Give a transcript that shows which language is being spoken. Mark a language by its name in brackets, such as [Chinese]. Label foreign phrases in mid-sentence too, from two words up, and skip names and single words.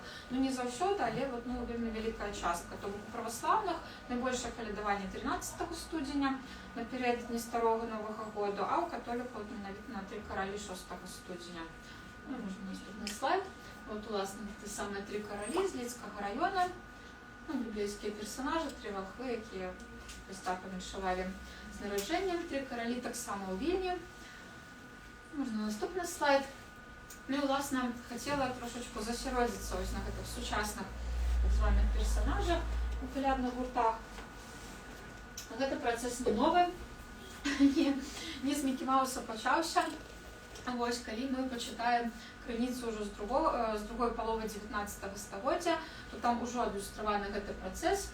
[Belarusian] Не заўсёды, але вельмі вялікая частка. То бок у праваслаўных найбольшае калядаванне 13 студзеня напярэдадні старога Новага году, а ў католікаў менавіта на 3 каралі 6 студзеня. Можна наступны слайд. Уласна, гэта самыя 3 каралі з Лідскага раёна. Біблейскія персанажы, 3 валхвы, якія так памяншавалі з нараджэннем. 3 каралі таксама ў Вільні. Можна наступны слайд. Ну і, [Ukrainian] власне, хотіла трошечку [Belarusian] засяродзіцца ось на гэтых сучасных так званых персонажах у калядных гуртах. Гэты працэс не новы, не з Мікі Мауса пачаўся. Вось, калі мы пачытаем крыніцу ўжо з другой паловы 19 стагоддзя, то там ужо адлюстраваны гэты працэс.